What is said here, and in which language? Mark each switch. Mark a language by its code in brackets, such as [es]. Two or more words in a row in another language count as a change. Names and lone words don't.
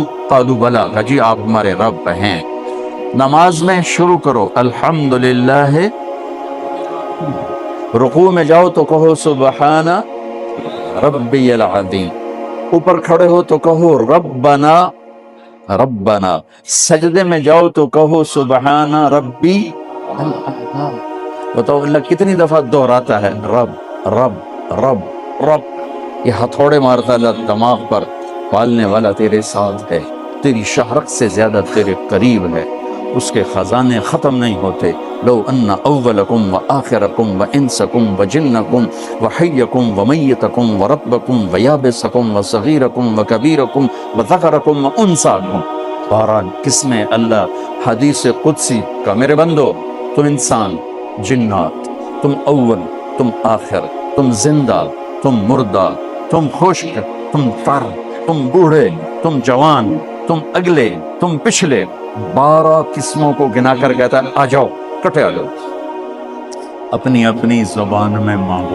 [ar] قالوا بلا، [ur] جی آپ ہمارے رب ہیں۔ نماز میں شروع کرو الحمدللہ، رکوع میں جاؤ تو کہو [ar] سبحان ربی العظیم، [ur] اوپر کھڑے ہو تو کہو [ar] ربنا ربنا، [ur] سجدے میں جاؤ تو کہو [ar] سبحان ربی العظیم۔ [ur] بتاؤ اللہ کتنی دفعہ دہراتا ہے رب رب رب رب؟ یہ ہتھوڑے مارتا اللہ دماغ پر، پالنے والا تیرے ساتھ ہے، تیری شہرت سے زیادہ تیرے قریب ہے، اس کے خزانے ختم نہیں ہوتے۔ [ar] لو ان اولکم وآخرکم وانسکم وجنکم وحیکم ومیتکم ورطبکم ویابسکم وصغیرکم وکبیرکم وذکرکم وانساکم۔ [ur] بہرحال کس میں اللہ حدیث قدسی کا میرے بندو تم انسان، جنات، تم اول، تم آخر، تم زندہ، تم مردہ، تم خشک، تم تر، تم بوڑھے، تم جوان، تم اگلے، تم پچھلے، 12 قسموں کو گنا کر کہتا ہے آ جاؤ، کٹھے آ جاؤ، اپنی اپنی زبان میں مانگو۔